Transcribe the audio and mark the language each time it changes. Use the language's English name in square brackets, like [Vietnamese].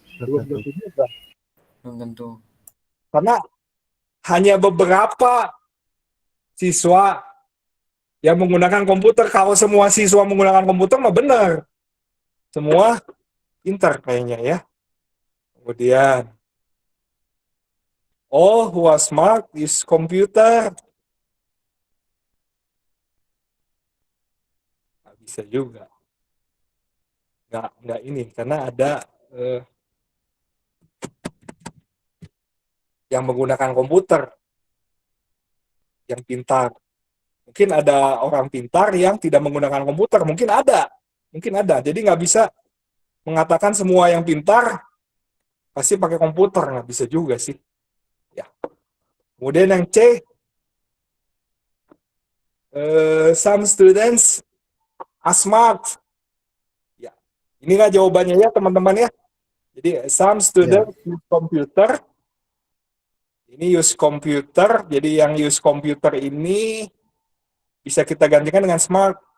[Indonesian] Belum tentu juga. Belum tentu. Karena hanya beberapa siswa yang menggunakan komputer. Kalau semua siswa menggunakan komputer mah benar. Semua pintar kayaknya ya. Kemudian [English] all who are smart use computer. [Indonesian] Nggak bisa juga. Nggak ini, karena ada yang menggunakan komputer yang pintar. Mungkin ada orang pintar yang tidak menggunakan komputer. Mungkin ada. Jadi nggak bisa mengatakan semua yang pintar pasti pakai komputer. Nggak bisa juga sih. Ya. Kemudian yang C, [English] some students are smart. [Indonesian] Ya. Inilah jawabannya ya teman-teman ya. Jadi [English] some students use computer. [Indonesian] Ini [English] use computer. [Indonesian] Jadi yang [English] use computer [Indonesian] ini bisa kita gantikan dengan smart.